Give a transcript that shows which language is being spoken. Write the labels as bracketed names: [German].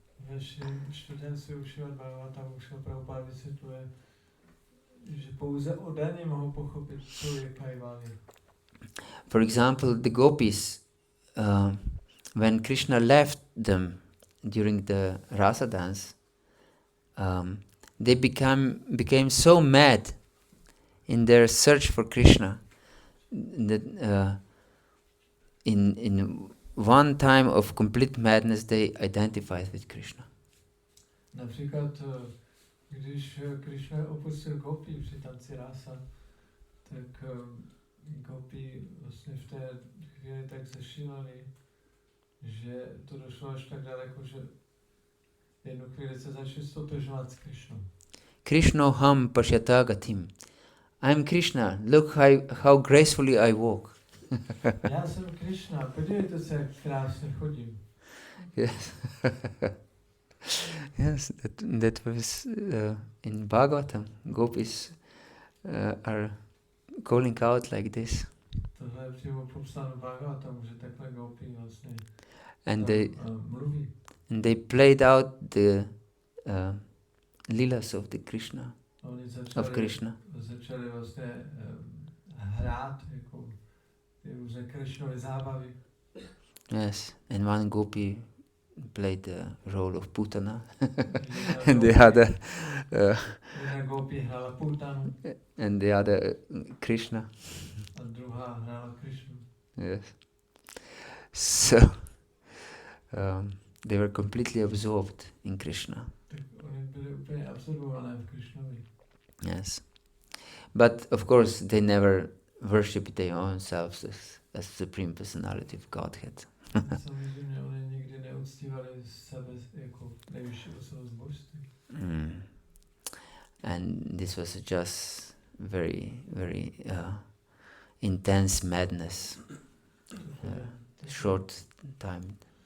[Czech] Ve čtvrtém Srimad Bhagavatamu Srila Prabhupada vysvětluje, že pouze odaní mohou pochopit, co je Kaivalya. [English] For example, the gopis, when Krishna left them during the rasa dance, they became so mad in their search for Krishna that in one time of complete madness they identified with Krishna. [Czech] Například, když Krishna opustil gopi při tanci rasa, tak gopi vlastně v té chvíli tak zešíleli, že to došlo až tak daleko, že jednu chvíli se začali stotožovat s Krishnou. [Sanskrit] Krishna ham pashyata gatim. [English] I am Krishna, look how gracefully I walk. [Czech] Já jsem Krishna, podívejte se, jak krásně chodím. [English] Yes. Yes, that was in Bhagavatam. Gopis are calling out like this. [Czech] Tohle je přímo popsáno v Bhagavatamu, že takhle gopi vlastně [English] And [Czech] mluví. [English] they played out the lilas of the Krishna, [Czech] Oni [English] of Krishna. [Czech] začali vlastně hrát jako ty různé Krishnovy zábavy. [English] Yes, and one gopi played the role of Putana, and the other [Czech] Jedna gopi hrála Putanu [English] and the other Krishna. [Czech] a druhá hrála Krishnu. [English] Yes. So they were completely absorbed in Krishna. [Czech] Tak oni byli úplně absorbované v Krishnovi. [English] Yes. But of course they never worshipped their own selves as Supreme Personality of Godhead. [Czech] Samozřejmě oni nikdy neuctívali sebe jako nejvyšší osobu z božství. [English] And this was just very, very intense madness, short time.